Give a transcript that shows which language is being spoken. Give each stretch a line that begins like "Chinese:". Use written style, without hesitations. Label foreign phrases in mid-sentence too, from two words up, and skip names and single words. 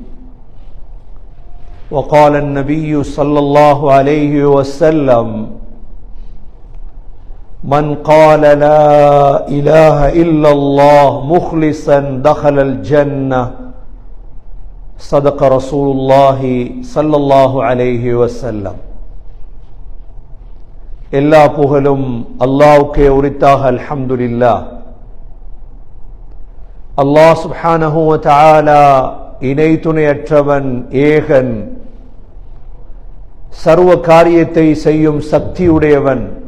Arabic: وقال النبي صلى الله عليه وسلم من قال لا إله إلا الله مخلصا دخل الجنة صدق رسول الله صلى الله عليه وسلم
Tamil: எல்லா புகழும் அல்லாஹ்வுக்கே உரித்தாக
Arabic: அல்ஹம்துலில்லாஹ்.
Tamil: அல்லாஹ்
Arabic: سبحانه وتعالى
Tamil: இணை துணையற்றவன், ஏகன், சர்வ காரியத்தை செய்யும் சக்தியுடையவன்.